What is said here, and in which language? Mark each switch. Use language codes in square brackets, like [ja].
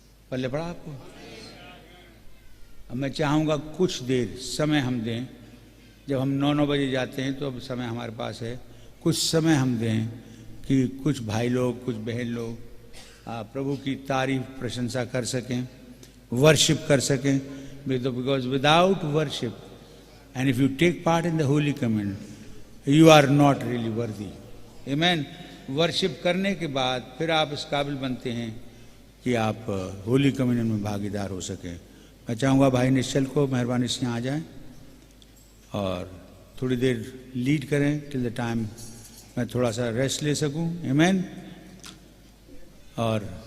[hi] पल्ले पड़ा आपको? अब मैं चाहूँगा कुछ देर समय हम दें, जब हम 9 बजे जाते हैं तो अब समय हमारे पास है, कुछ समय हम दें कि कुछ भाई लोग, कुछ बहन लोग प्रभु की तारीफ प्रशंसा कर सकें, वर्शिप कर सकें। [en] Because without worship and if you take part in the Holy Communion, you are not really worthy. Amen. [hi] Worship करने के बाद फिर आप इस काबिल बनते हैं कि आप होली कम्युनियन में भागीदार हो सकें। मैं चाहूँगा भाई निश्चल को मेहरबानी से यहाँ आ जाएं और थोड़ी देर लीड करें [en] till the time [hi] मैं थोड़ा सा रेस्ट ले सकूं। आमीन। और